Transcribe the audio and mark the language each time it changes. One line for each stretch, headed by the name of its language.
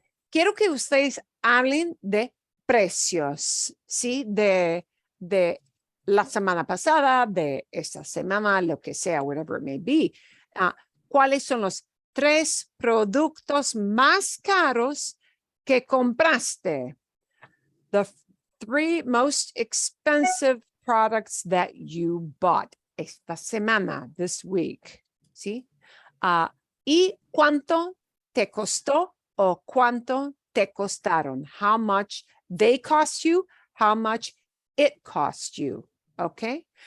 Spanish: Quiero que ustedes hablen de precios, ¿sí? De la semana pasada, de esta semana, lo que sea,
English: whatever it may be.
Spanish: ¿Cuáles son los 3 productos más caros que compraste?
English: The 3 most expensive products that you bought
Spanish: esta semana,
English: this week, ¿sí?
Spanish: ¿Y cuánto te costó o cuánto te costaron?
English: How much they cost you, how much it cost you, okay?